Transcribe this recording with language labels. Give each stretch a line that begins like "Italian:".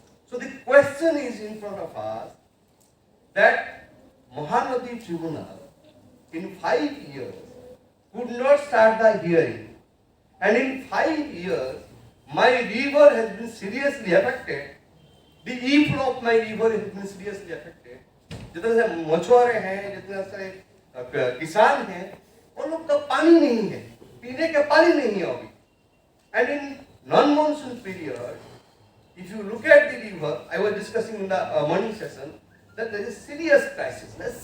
English: So the question is in front of us that Mahanadi Tribunal in 5 years could not start the hearing, and in 5 years my river has been seriously affected. The e-flow of my river has been seriously affected.
Hindi: जितने से मछुआरे हैं, जितने से किसान हैं, उन लोग का पानी नहीं है, पीने का पानी नहीं है अभी.
English: And in non-monsoon period, if you look at the river, I was discussing in the morning session that there is a serious crisis.